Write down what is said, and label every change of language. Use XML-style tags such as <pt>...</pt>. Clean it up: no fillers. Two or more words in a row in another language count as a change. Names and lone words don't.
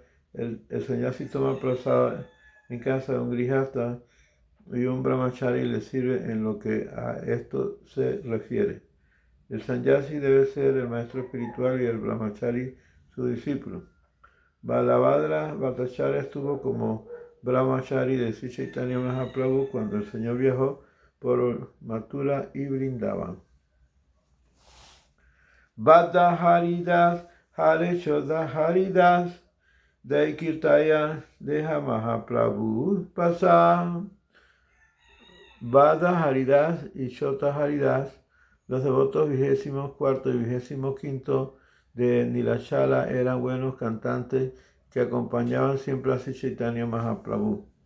<es>El sannyasi toma prasada en casa de un grihasta y un brahmachari le sirve en lo que a esto se refiere. El sannyasi debe ser el maestro espiritual y el brahmachari su discípulo. Balabhadra Bhattacharya estuvo como brahmachari de Sri Chaitanya Mahaprabhu cuando el Señor viajó por Mathura y Vrindavan.</es> <bn>বড় হরিদাস আর ছোট হরিদাস দুই কীর্তনীয়া রহে মহাপ্রভু পাশ.</bn> <es>Bada Haridas y Chodha Haridas, los devotos 24º y 25º de Nilachala, eran buenos cantantes que acompañaban siempre a Sri Chaitanya Mahaprabhu.</es>